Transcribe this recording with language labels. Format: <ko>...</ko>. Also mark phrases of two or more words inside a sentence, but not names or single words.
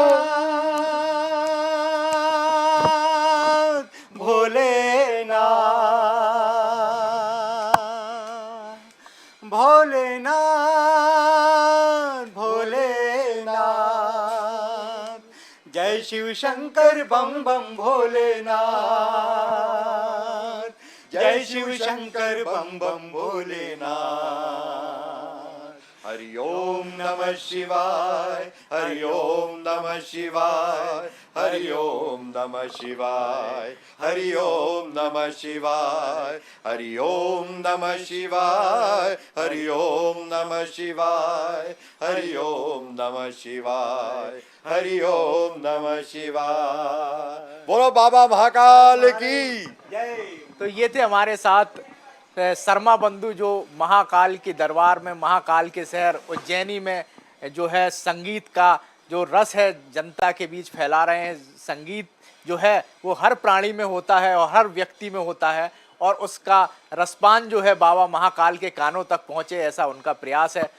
<hi>भोलेनाथ भोलेनाथ भोलेनाथ, जय शिव शंकर बम बम भोलेनाथ, जय शिव शंकर बम बम भोलेनाथ।</hi> <sa>हरि ओम नमः शिवाय, हरि ओम नमः शिवाय, हरि ओम नमः शिवाय, हरि ओम नमः शिवाय, हरि ओम नमः शिवाय, हरि ओम नमः शिवाय, हरि ओम नमः शिवाय, हरि ओम नमः शिवाय।</sa> <hi>बोलो बाबा महाकाल की जय। तो ये थे हमारे साथ शर्मा बंधु, जो महाकाल के दरबार में, महाकाल के शहर उज्जैनी में जो है संगीत का जो रस है जनता के बीच फैला रहे हैं। संगीत जो है वो हर प्राणी में होता है और हर व्यक्ति में होता है, और उसका रसपान जो है बाबा महाकाल के कानों तक पहुँचे, ऐसा उनका प्रयास है।</hi>